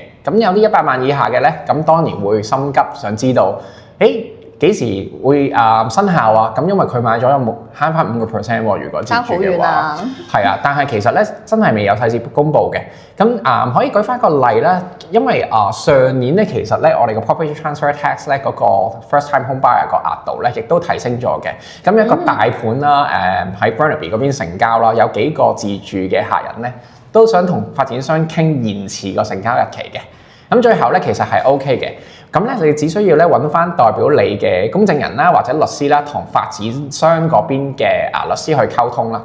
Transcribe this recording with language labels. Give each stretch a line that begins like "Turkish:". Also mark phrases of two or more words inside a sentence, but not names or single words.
Cantonese: 咁有啲100萬以下嘅咧，咁當然會心急，想知道，幾時會生效啊？咁因為佢買咗有冇慳翻5%喎？如果自住嘅話，係啊，但係其實咧真係未有細節公布嘅。咁可以舉翻個例啦，因為上年咧其實咧我哋個
English: property transfer tax
Cantonese: 咧嗰個
English: first time home buyer
Cantonese: 個額度咧亦都提升咗嘅。咁一個大盤啦，喺 Burnaby 嗰邊成交啦，有幾個自住嘅客人咧都想同發展商傾延遲個成交日期嘅。咁最後咧其實係 OK 嘅。咁咧，你只需要咧揾翻代表你嘅公證人啦，或者律師啦，同發展商嗰邊嘅律師去溝通啦。